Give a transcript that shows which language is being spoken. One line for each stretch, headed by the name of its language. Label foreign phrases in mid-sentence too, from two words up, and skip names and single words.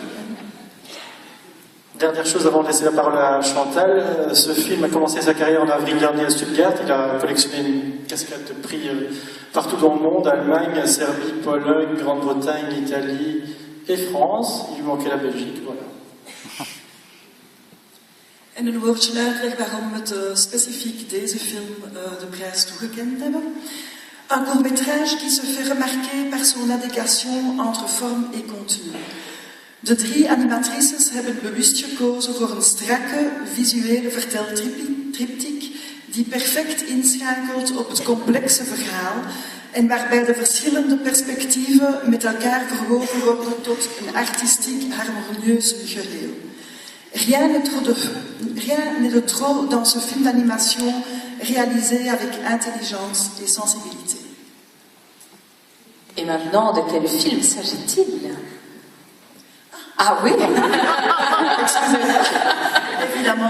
French: Dernière chose avant de laisser la parole à Chantal, ce film a commencé sa carrière en avril dernier à Stuttgart. Il a collectionné une cascade de prix partout dans le monde, Allemagne, Serbie, Pologne, Grande-Bretagne, Italie et France. Il lui manquait la Belgique, voilà.
Dutch: En een woordje uitleg waarom we specifiek deze film de prijs toegekend hebben.
French: Un court-métrage qui se fait remarquer par son adéquation entre forme et contenu.
Dutch: De 3 animatrices hebben bewust gekozen voor een strakke, visuele verteltriptiek die perfect inschakelt op het complexe verhaal en waarbij de verschillende perspectieven met elkaar verwoven worden tot een artistiek harmonieus geheel.
French: Rien n'est de trop dans ce film d'animation réalisé avec intelligence et sensibilité. Et maintenant, de quel film s'agit-il? Ah oui. Excusez-moi, évidemment.